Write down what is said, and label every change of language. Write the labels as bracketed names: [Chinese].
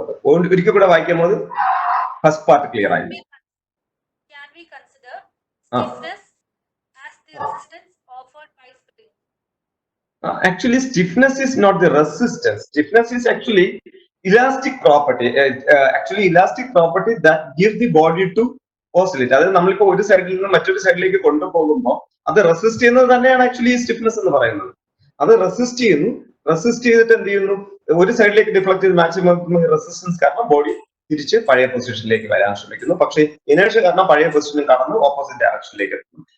[Malayalam] ഒരിക്കൽ കൂടെ വായിക്കുമ്പോൾ ഫസ്റ്റ് പാർട്ട് ക്ലിയർ ആയി. [English] Can we consider stiffness as the resistance offered by spring? Actually, stiffness is not the resistance. Stiffness is actually elastic property. Actually, elastic property that gives the body to oscillate. [Malayalam] അതായത് നമ്മളിപ്പോ ഒരു സൈഡിൽ നിന്ന് മറ്റൊരു സൈഡിലേക്ക് കൊണ്ടുപോകുമ്പോൾ അത് റെസിസ്റ്റ് ചെയ്യുന്നത് തന്നെയാണ് ആക്ച്വലി സ്റ്റിഫ്നെസ് എന്ന് പറയുന്നത്. അത് റെസിസ്റ്റ് ചെയ്തിട്ട് എന്ത് ചെയ്യുന്നു, ഒരു സൈഡിലേക്ക് ഡിഫ്ലക്ട് ചെയ്ത് മാക്സിമം റെസിസ്റ്റൻസ് കാരണം ബോഡി തിരിച്ച് പഴയ പൊസിഷനിലേക്ക് വരാൻ ശ്രമിക്കുന്നു. പക്ഷേ ഇനേർഷ്യ കാരണം പഴയ പൊസിഷനിൽ കടന്ന് ഓപ്പോസിറ്റ് ഡയറക്ഷനിലേക്ക് എത്തുന്നു.